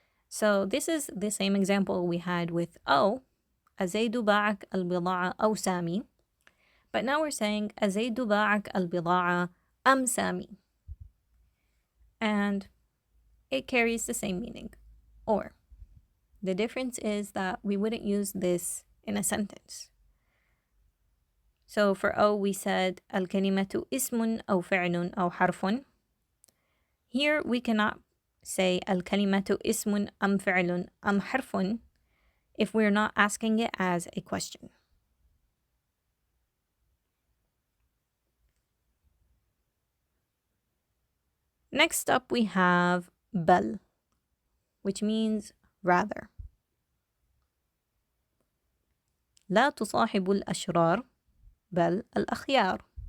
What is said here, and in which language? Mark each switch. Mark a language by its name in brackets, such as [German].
[English] So this is the same example we had with أو, [Arabic] أزيد باعك البضاعة أو سامي, [English] but now we're saying [Arabic] أزيد باعك البضاعة أم سامي, [English] and it carries the same meaning, or. The difference is that we wouldn't use this in a sentence. So for O, we said [Arabic] الكلمة اسم أو فعل أو حرف. [English] Here we cannot say [Arabic] الكلمة اسم أم فعل أم حرف [English] if we're not asking it as a question. Next up we have بل, which means rather. [Arabic] لا تصاحب الأشرار بل الأخيار.